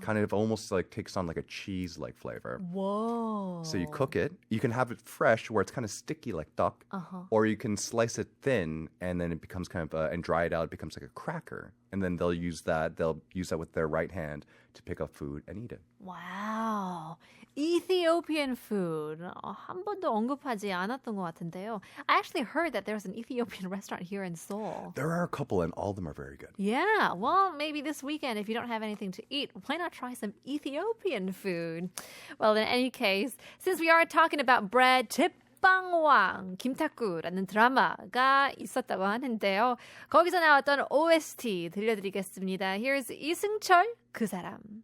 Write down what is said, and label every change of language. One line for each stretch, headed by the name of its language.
English: Kind of almost like takes on like a cheese-like flavor. Whoa. So you cook it. You can have it fresh where it's kind of sticky like duck, or you can slice it thin, and then it becomes kind of, and dry it out, it becomes like a cracker. And then they'll use that with their right hand to pick up food and eat it. Wow. Ethiopian food.
Korean: 한 번도 언급하지 않았던 것 같은데요.
English: I actually heard that there's an Ethiopian restaurant here in Seoul. There are a couple, and all of them are very good. Yeah. Well, maybe this weekend, if you don't have anything to eat, why not try some Ethiopian food? Well, in any case, since we are talking about bread,
Korean: 빵왕 김탁구라는 드라마가 있었다고 하는데요. 거기서 나왔던 OST 들려드리겠습니다. Here's 이승철 그 사람.